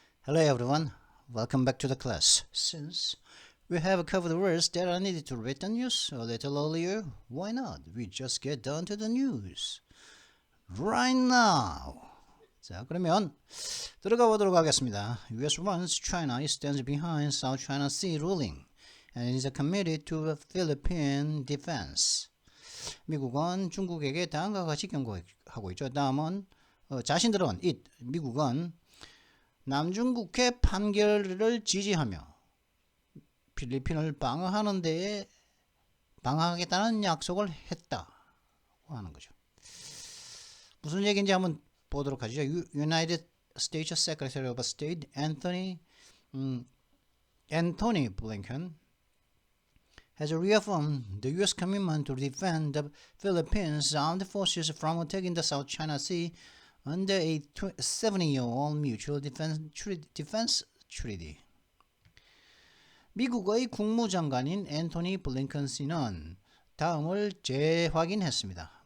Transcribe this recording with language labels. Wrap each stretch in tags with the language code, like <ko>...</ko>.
<en>Hello everyone, welcome back to the class. Since we have covered the words that are needed to read the news a little earlier, why not? We just get down to the news right now.</en> <ko>자, 그러면 들어가 보도록 하겠습니다.</ko> <en>US runs China stands behind South China Sea ruling and is committed to Philippine defense.</en> <ko>미국은 중국에게 다음과 같이 경고하고 있죠. 다음은 자신들은 미국은 남중국해 판결을 지지하며 필리핀을 방어하는 데에 방어하겠다는 약속을 했다고 하는 거죠. 무슨 얘기인지 한번 보도록 하죠.</ko> <en>United States Secretary of State Anthony Blinken has reaffirmed the U.S. commitment to defend the Philippines armed forces from attacking the South China Sea under a 70-year-old mutual defense treaty.</en> <ko>미국의 국무장관인 앤토니 블링컨 씨는 다음을 재확인했습니다.</ko>